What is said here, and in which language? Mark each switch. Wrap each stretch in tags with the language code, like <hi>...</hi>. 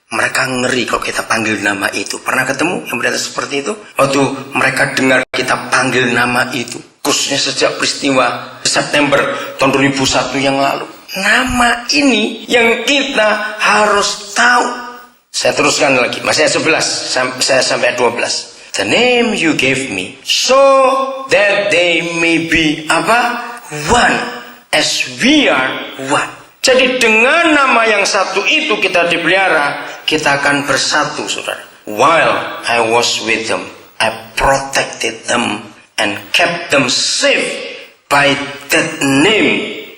<id>Mereka ngeri kalau kita panggil nama itu. Pernah ketemu yang pendeta seperti itu? Waktu mereka dengar kita panggil nama itu, khususnya sejak peristiwa September tahun 2001 yang lalu. Nama ini yang kita harus tahu. Saya teruskan lagi, masih ayat 11, saya sampai 12.</id> <en>The name you gave me, so that they may be one, as we are one.</en> <id>Jadi dengan nama yang satu itu kita dipelihara, kita akan bersatu, saudara.</id> <en>While I was with them, I protected them and kept them safe by that name.</en>